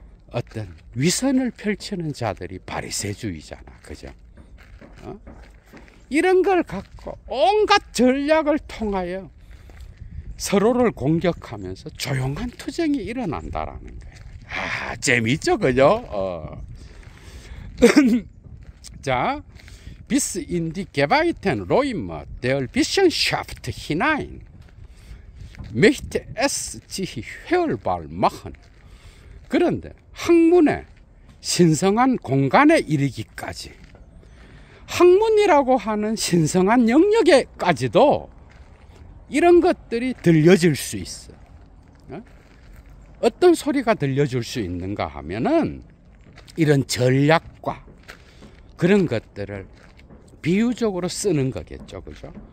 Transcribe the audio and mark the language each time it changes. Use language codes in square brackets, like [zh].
[ko] 어떤 위선을 펼치는 자들이 바리새주의잖아, 그죠? 이런 걸 갖고 온갖 전략을 통하여 서로를 공격하면서 조용한 투쟁이 일어난다라는 거예요. 아, 재밌죠, 그죠? [de] 자, bis in die geweihten Räume der Wissenschaft hinein möchte es sich hörbar machen. [ko] 그런데 학문의 신성한 공간에 이르기까지, 학문이라고 하는 신성한 영역에까지도 이런 것들이 들려질 수 있어. 어떤 소리가 들려줄 수 있는가 하면은 이런 전략과 그런 것들을 비유적으로 쓰는 거겠죠, 그죠?